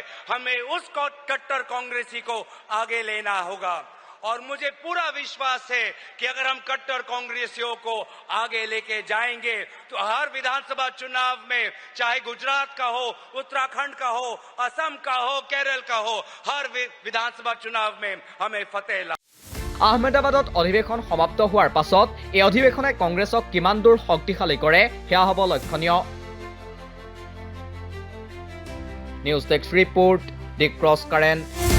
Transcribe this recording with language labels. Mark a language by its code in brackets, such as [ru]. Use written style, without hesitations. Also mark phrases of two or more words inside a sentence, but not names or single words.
[hi] हमें उस कट्टर कांग्रेसी को आगे लेना होगा और मुझे पूरा विश्वास है कि अगर हम कट्टर कांग्रेसियों को आगे लेके जाएंगे तो हर विधानसभा चुनाव में, चाहे गुजरात का हो, उत्तराखंड का हो, असम का हो, केरल का हो, हर विधानसभा चुनाव में हमें फतेह ला। [as] আহমেদাবাদত অধিৱেশন সমাপ্ত হোৱাৰ পাছত এই অধিৱেশনে কংগ্ৰেছক কিমান দূৰ শক্তিশালী কৰে সেয়া হ'ব লক্ষণীয়। [en] News desk report, The Cross Current.